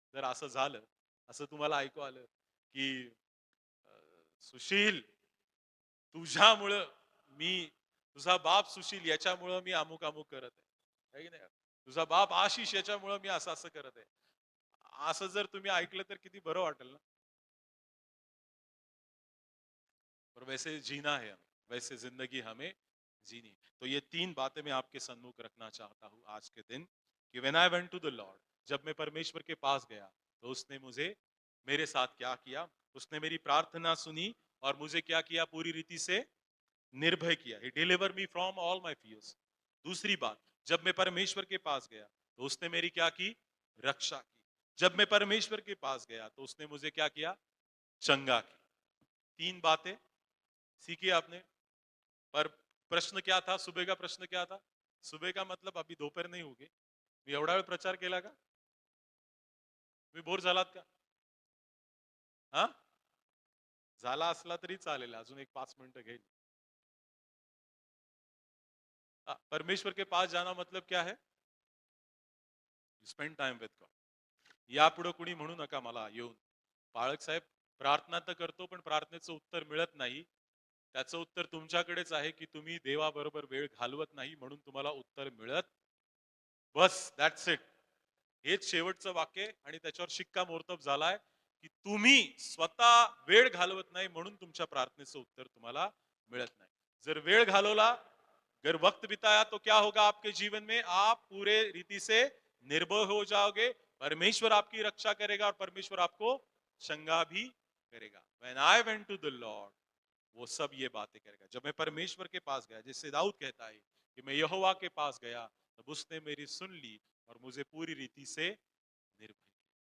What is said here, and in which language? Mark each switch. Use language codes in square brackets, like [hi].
[mr] जर असं झालं, असं तुम्हाला ऐकू आलं की अ, सुशील, तुझ्यामुळं मी, तुझा बाप सुशील याच्यामुळं मी अमुक अमुक करत आहे, है की नाही, तुझा बाप आशिष याच्यामुळं मी असं असं करत आहे, असं जर तुम्ही ऐकलं तर किती बरं वाटेल ना. [hi] और वैसे जीना है हमें, वैसे जिंदगी हमें जीनी है. तो ये 3 बातें मैं आपके सन्मुख रखना चाहता हूँ आज के दिन, कि [en] when I went to the lord, [hi] जब मैं परमेश्वर के पास गया तो उसने मुझे, मेरे साथ क्या किया, उसने मेरी प्रार्थना सुनी और मुझे क्या किया, पूरी रीति से निर्भय किया. [en] He deliver me from all my fears. [hi] दूसरी बात, जब मैं परमेश्वर के पास गया तो उसने मेरी क्या की, रक्षा की. जब मैं परमेश्वर के पास गया तो उसने मुझे क्या किया, चंगा की. 3 बातें सीखी आपने. पर प्रश्न क्या था, सुबह का प्रश्न क्या था, सुबह का मतलब अभी दोपहर नहीं होगी, [mr] मी एवढा वेळ प्रचार केला का, तुम्ही बोर झालात का, हा, झाला असला तरी चालेल, अजून एक 5 मिनिटं घेईल. [hi] परमेश्वर के पास जाना मतलब क्या है, [en] Spend time with God. [mr] यापुढे कुणी म्हणू नका मला येऊन, पाळक साहेब प्रार्थना तर करतो पण प्रार्थनेचं उत्तर मिळत नाही. त्याचं उत्तर तुमच्याकडेच आहे की तुम्ही देवाबरोबर वेळ घालवत नाही म्हणून तुम्हाला उत्तर मिळत. बस [en] That's it. [mr] हेच शेवटचं वाक्य आणि त्याच्यावर शिक्कामोर्तब झालाय की तुम्ही स्वतः वेळ घालवत नाही म्हणून तुमच्या प्रार्थनेचं उत्तर तुम्हाला मिळत नाही. जर वेळ घालवला, [hi] अगर वक्त बिताया तो क्या होगा आपके जीवन में, आप पूरे रीति से निर्भय हो जाओगे. परमेश्वर आपकी रक्षा करेगा और परमेश्वर आपको चंगा भी करेगा. [en] when I went to the lord, [hi] वो सब ये बातें करेगा. जब मैं परमेश्वर के पास गया, जिससे दाऊद कहता है कि मैं यहोवा के पास गया, तब उसने मेरी सुन ली और मुझे पूरी रीति से निर्भय किया.